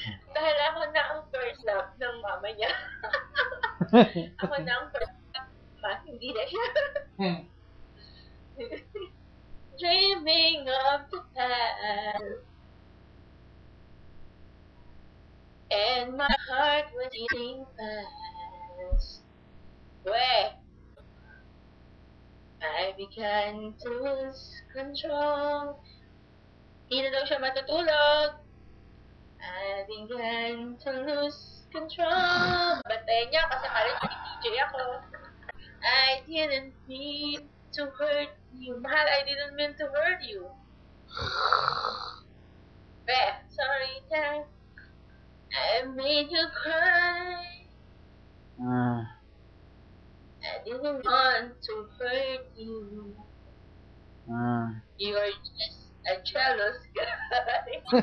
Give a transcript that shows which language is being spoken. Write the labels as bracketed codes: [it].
[tl] Dahil ako na ang first love ng mama niya. Ako na ang first love, hindi na siya. [en] Dreaming of the past, and my heart was beating fast. Where I began to lose control. [tl] Hindi na daw siya matutulog. [en] I began to lose control. [tl] Bantayan niya kasi kala niya DJ ako. [en] I didn't mean to hurt you. Mahal, I didn't mean to hurt you. Sorry that I made you cry. I didn't want to hurt you. You're just a jealous guy.